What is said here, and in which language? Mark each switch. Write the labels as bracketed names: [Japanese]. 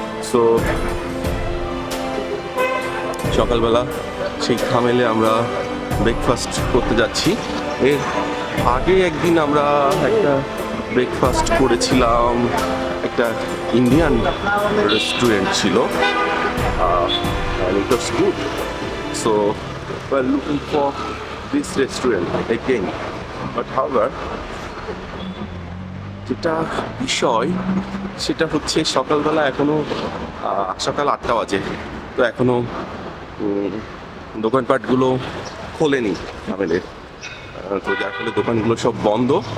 [Bangla] So সকালবেলা সেই খামেলে আমরা ব্রেকফাস্ট করতে যাচ্ছি। এর আগে একদিন আমরা একটা ব্রেকফাস্ট করেছিলাম, একটা ইন্ডিয়ান রেস্টুরেন্ট ছিল, [English] and it was good. So we're looking for this restaurant again. But however, [Bangla] যেটা বিষয় সেটা হচ্ছে সকালবেলা এখনো সকাল 8টা বাজে, তো এখনো দোকানপাটগুলো খোলেনি খামেলের, তো যার ফলে দোকানগুলো সব বন্ধ।